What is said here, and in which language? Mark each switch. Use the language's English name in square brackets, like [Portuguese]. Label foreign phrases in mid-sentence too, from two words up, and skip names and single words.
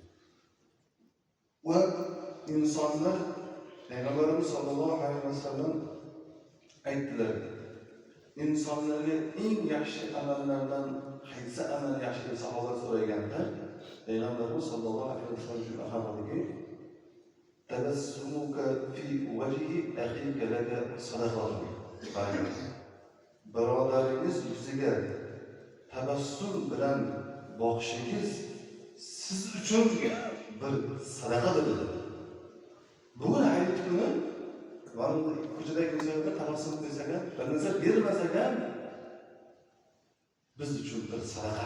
[Uzbek] Va insonlar Payg'ambarimiz [Arabic] صلى الله عليه وسلم [Uzbek] aytdilar, insonlarga eng yaxshi amallardan qaysi amal yaxshi deb sahobalar so'raganda, Payg'ambarimiz [Arabic] صلى الله عليه وسلم [Uzbek] shuni farmodiki, [Arabic] تبسمك في وجه أخيك لك صدقة. [Uzbek] Birodaringiz yuziga tabassum bilan boqishingiz siz uchun bir sadaqadir dedi. Bugun hayit kuni ko'chadagi insonga tabassum qilsak ham, bir narsa bermasak ham biz uchun bir sadaqa.